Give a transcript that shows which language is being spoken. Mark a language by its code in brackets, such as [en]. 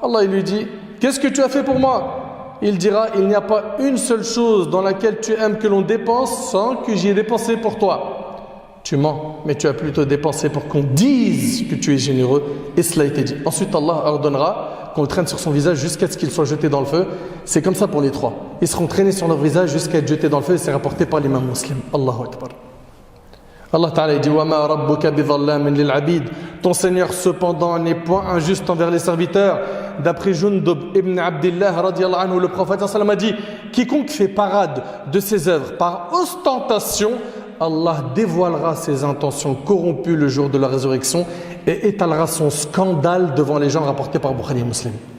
[fr] Allah il lui dit, qu'est-ce que tu as fait pour moi? Il dira, il n'y a pas une seule chose dans laquelle tu aimes que l'on dépense sans que j'y ai dépensé pour toi. Tu mens, mais tu as plutôt dépensé pour qu'on dise que tu es généreux. Et cela a été dit. Ensuite, Allah ordonnera qu'on le traîne sur son visage jusqu'à ce qu'il soit jeté dans le feu. C'est comme ça pour les trois. Ils seront traînés sur leur visage jusqu'à être jetés dans le feu. Et c'est rapporté par l'imam muslim. Allahu Akbar. [ar] Allah Ta'ala dit وَمَا رَبُّكَ بِظَلَّامٍ لِلْعَبِيدِ. [fr] Ton Seigneur cependant n'est point injuste envers les serviteurs. D'après Jundub ibn Abdillah radiallahu anhu, le prophète sallam a dit, quiconque fait parade de ses œuvres par ostentation, Allah dévoilera ses intentions corrompues le jour de la résurrection et étalera son scandale devant les gens, rapportés par Bukhari et Muslim.